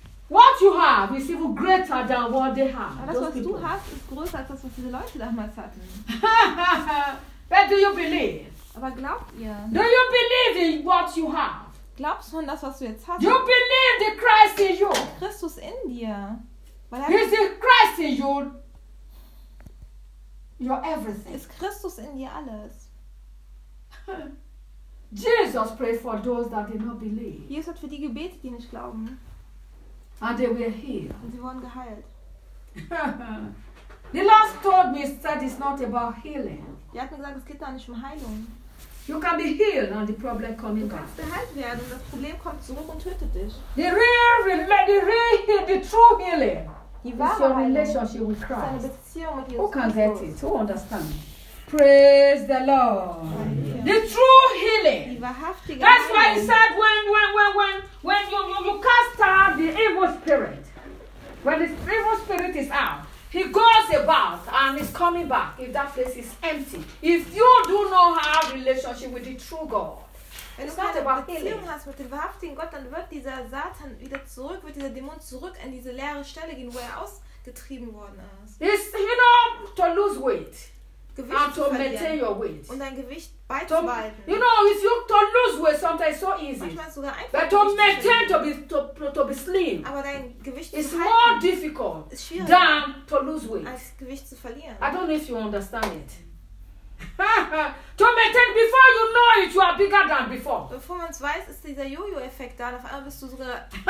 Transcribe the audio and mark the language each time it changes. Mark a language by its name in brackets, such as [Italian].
[English] What you have is even greater than what they have. [German] Aber das, was du hast, ist größer als das, was diese Leute damals hatten. [English] But do you believe? [German] Aber glaubt ihr? [English] Do you believe in what you have? [German] Glaubst du an das, was du jetzt hast? [English] You believe the Christ in you. [German] Christus in dir. [English] Is the Christ in you? Your everything. [German] Ist Christus in dir alles? [English] Jesus prayed for those that did not believe. [German] Jesus hat für die gebetet, die nicht glauben. [English] And they were healed. [German] Und sie wurden geheilt. [English] The Lord told me, said it's not about healing. [German] Er hat mir gesagt, es geht da nicht um Heilung. [English] You can be healed and the problem coming back. [German] Du kannst geheilt werden und das Problem kommt zurück und tötet dich. [English] The true healing. [German] Die wahre Heilung. [English] Your relationship with Christ. [German] Deine Beziehung mit Jesus. [English] Who can get it? Who understand? Praise the Lord. Amen. The true healing. [German] Die wahrhaftige Heilung. [English] That's why he said when you cast out the evil spirit. When the evil spirit is out. He goes about and is coming back if that place is empty. If you do not have a relationship with the true God, [German] wenn du keine Beziehung hast mit dem wahrhaftigen Gott, dann wird dieser Satan wieder zurück, wird dieser Dämon zurück in diese leere Stelle gehen, wo er ausgetrieben worden ist. [English] It's, you know, to lose weight. [German] Gewicht [English] and to maintain your weight. [German] Und dein Gewicht beizubehalten. [English] You know, it's you to lose weight sometimes so easy. [German] Manchmal ist sogar einfach. [English] But to maintain, to be slim. [German] Aber dein Gewicht [English] is more difficult than to lose weight. [German] Als Gewicht zu verlieren. [English] I don't know if you understand it. To maintain, before you know it, you are bigger than before. [German] Bevor man es weiß, ist dieser Jojo-Effekt da. Auf einmal bist du sogar.